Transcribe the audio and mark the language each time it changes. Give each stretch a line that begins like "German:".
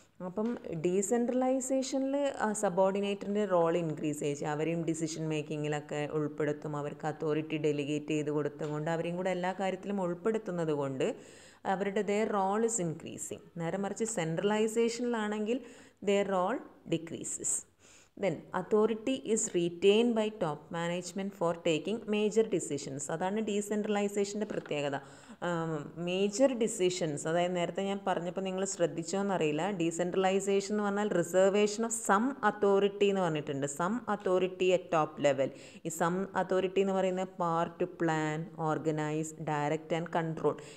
Malayalam: അപ്പം ഡീസെൻട്രലൈസേഷനിൽ സബോർഡിനേറ്ററിൻ്റെ role increase ചെയ്യിച്ച് അവരെയും decision മേക്കിങ്ങിലൊക്കെ ഉൾപ്പെടുത്തും. അവർക്ക് അതോറിറ്റി ഡെലിഗേറ്റ് ചെയ്ത് കൊടുത്തുകൊണ്ട് അവരെയും കൂടെ എല്ലാ കാര്യത്തിലും ഉൾപ്പെടുത്തുന്നത് കൊണ്ട് അവരുടെ
English: Role is increasing.
Malayalam: നേരെ മറിച്ച് സെൻട്രലൈസേഷനിലാണെങ്കിൽ role decreases.
English: Then authority is retained by top management for taking major decisions.
Malayalam: അതാണ് ഡീസെൻട്രലൈസേഷൻ്റെ പ്രത്യേകത. മേജർ ഡിസിഷൻസ്, അതായത് നേരത്തെ ഞാൻ പറഞ്ഞപ്പോൾ നിങ്ങൾ ശ്രദ്ധിച്ചോന്നറിയില്ല, ഡീസെൻട്രലൈസേഷൻ എന്ന് പറഞ്ഞാൽ
English: reservation of some authority
Malayalam: എന്ന് പറഞ്ഞിട്ടുണ്ട്.
English: Some authority at top level. ഈ some authority
Malayalam: എന്ന് പറയുന്നത്
English: Power to plan, organise, direct and control.